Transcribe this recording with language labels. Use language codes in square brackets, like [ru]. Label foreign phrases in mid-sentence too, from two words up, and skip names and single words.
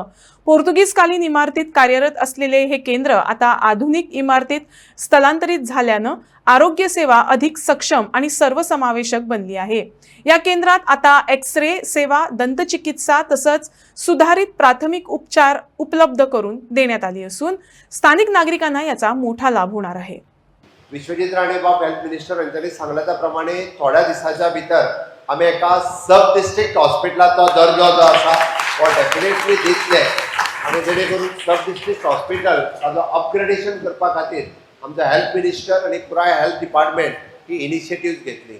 [mr] पोर्तुगीज कालीन इमारतीत कार्यरत असलेले हे केंद्र आता आधुनिक इमारतीत स्थलांतरित झाल्यानं आरोग्य सेवा अधिक सक्षम आणि सर्वसमावेशक बनली आहे। या केंद्रात आता एक्स-रे सेवा, दंतचिकित्सा तसंच सुधारित प्राथमिक उपचार उपलब्ध करून देण्यात आली असून स्थानिक नागरिकांना याचा मोठा लाभ होणार आहे। [kok] विश्वजीत राणे बाब [en] health minister [kok] यांनी सांगल्या प्रमाणे थोड्या दिवसाच्या भितर आम्ही एका [en] sub district [kok] हॉस्पिटलाचो दर्जो जो आसा तो डेफिनेटली दितले आणि जेणे करून [en] sub district hospital [kok] ताजो अपग्रेडेशन करपा खातीर आमचो [en] health minister [kok] आणि पुराय [en] health department [kok] ही इनिशिएटिव्ह घेतली।